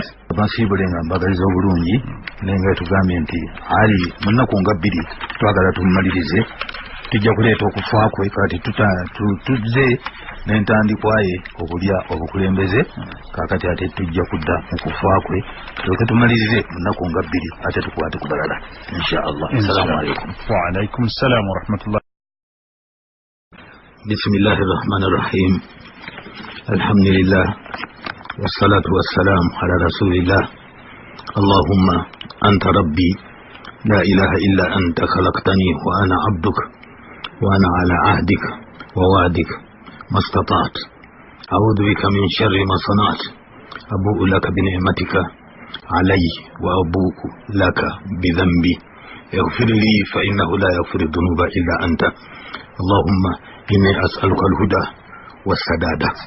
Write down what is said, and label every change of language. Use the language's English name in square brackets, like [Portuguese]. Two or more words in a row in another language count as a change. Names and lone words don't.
[Ganda] bansiibule nga mbagaliza obulungi nenga tugambye nti ali mu nnaku nga 2 twagala tumumalirize tujja kuleeta okufa kwe kati tuzze n'entandikwaye okulya obukulembeze kakati ate tujja kudda mu kufa kwe tuleke tumalirize mu nnaku nga 2 ate tukwate ku balala inshaallah. [Arabic] السلام عليكم. وعليكم السلام ورحمة الله. بسم الله الرحمن الرحيم. الحمد لله والصلاة والسلام على رسول الله. اللهم أنت ربي لا إله إلا أنت خلقتني وأنا عبدك وأنا على عهدك ووعدك ما استطعت أعوذ بك من شر ما صنعت أبوء لك بنعمتك علي وأبوء لك بذنبي اغفر لي فإنه لا يغفر الذنوب إلا أنت اللهم إني أسألك الهدى والسداد.